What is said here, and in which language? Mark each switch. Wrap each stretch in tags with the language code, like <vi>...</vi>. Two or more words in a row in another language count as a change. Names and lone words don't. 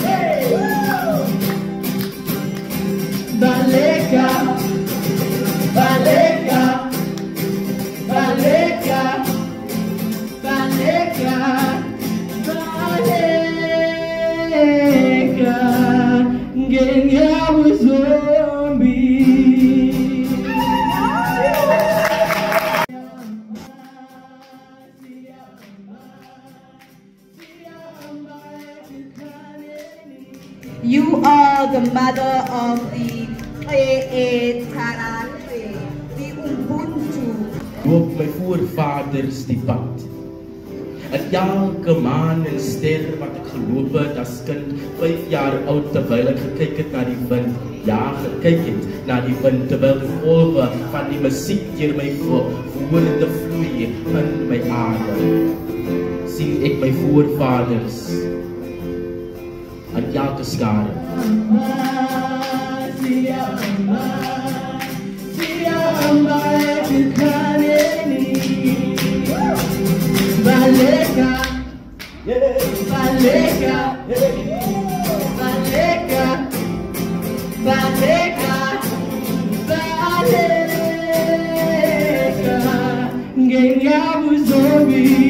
<zu>Baleka, baleka, baleka, baleka, baleka, ngenya uzombi.</zu> <en>You are the mother of the Tarare, the Ubuntu.</en> <af>Loop my voorvaders die pad. En elke maan en ster wat ek geloop het as kind, 5 jaar oud, terwyl ek gekyk het na die wind. Ja, gekyk het na die wind, terwyl die golwe van die musiek deur my woorde vloei in my adem. Sien ek my voorvaders aan elke skare.</af> <zu>Baleka, baleka, baleka, baleka, baleka, ngenya uzuri.</zu>